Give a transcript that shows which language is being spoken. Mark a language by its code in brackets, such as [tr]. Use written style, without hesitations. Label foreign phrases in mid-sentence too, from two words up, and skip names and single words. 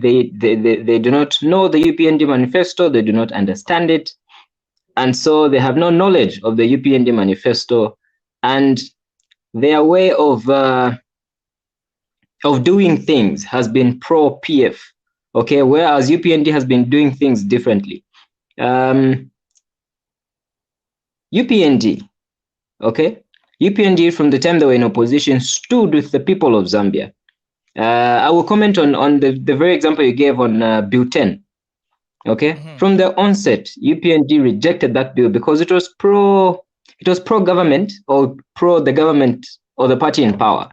[en] They do not know the UPND manifesto. They do not understand it, and so they have no knowledge of the UPND manifesto, and their way of doing things has been pro PF. Okay, whereas UPND has been doing things differently. UPND, okay. UPND, from the time they were in opposition, stood with the people of Zambia. I will comment on the very example you gave on Bill 10. Okay, from the onset, UPND rejected that bill because it was pro-government, or pro the government or the party in power.